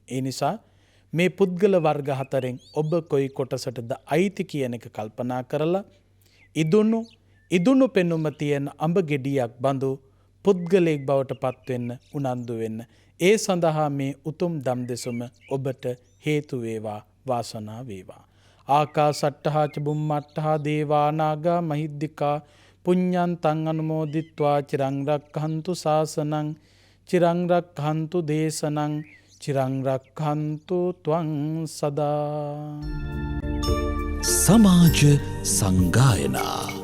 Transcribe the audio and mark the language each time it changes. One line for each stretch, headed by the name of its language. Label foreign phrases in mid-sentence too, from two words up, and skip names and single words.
Sinhala: ඒ නිසා මේ පුද්ගල වර්ග 4න් ඔබ කොයි කොටසටද අයිති කියන එක කල්පනා කරලා ඉදුණු පෙනුම තියෙන අඹ ගෙඩියක් බඳු පුද්ගලයෙක් බවට පත්වෙන්න උනන්දු වෙන්න. ඒ සඳහා මේ උතුම් දම් දෙසුම ඔබට හේතු වේවා, වාසනාව වේවා.
Pali: ආකාසට්ඨා ච බුම්මට්ඨා දේවා නාග මහිද්దికා පුඤ්ඤන්තං අනුමෝදිත්වා චිරං රක්ඛන්තු ශාසනං චිරං රක්ඛන්තු දේශනං චිරං රක්ඛන්තු ත්වං සදා.
Sinhala: සමාජ සංගායනා